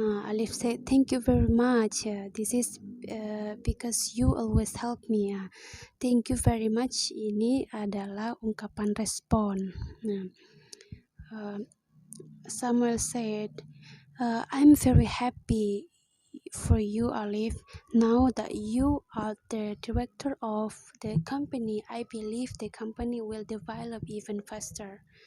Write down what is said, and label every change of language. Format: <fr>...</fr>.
<en>Alif said, thank you very much. This is because you always help me. Thank you very much</en> <id>ini adalah ungkapan respon.</id> <en>Samuel said, I'm very happy for you, Alif. Now that you are the director of the company, I believe the company will develop even faster.</en>